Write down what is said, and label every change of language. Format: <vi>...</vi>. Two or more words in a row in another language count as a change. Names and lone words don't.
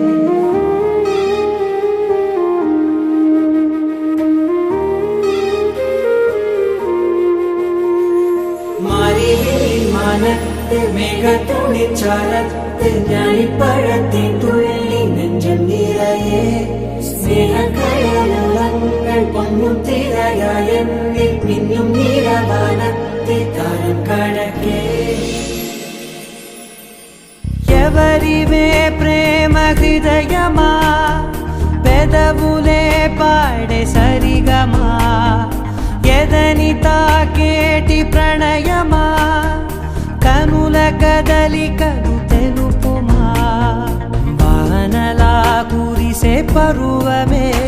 <ml>മാനത്ത് മേഘത്തുണി ചരത്ത് ഞാലിപ്പഴത്തെ തുള്ളി നെഞ്ചം നിറയെ സ്നേഹക്കടലുളങ്ങൾ പൊന്നും തിരയായെന്നിൽ മിന്നും നീലവാനത്തെ താരം കടക്കേ</ml> <te>ఎవరివే ప్రేమ హృదయమా పెదవులే పాడే సరిగమా ఎదని తాకేటి ప్రణయమా కనుల కదలికలు తెలుపుమా వానలా కురిసే పరువమే</te>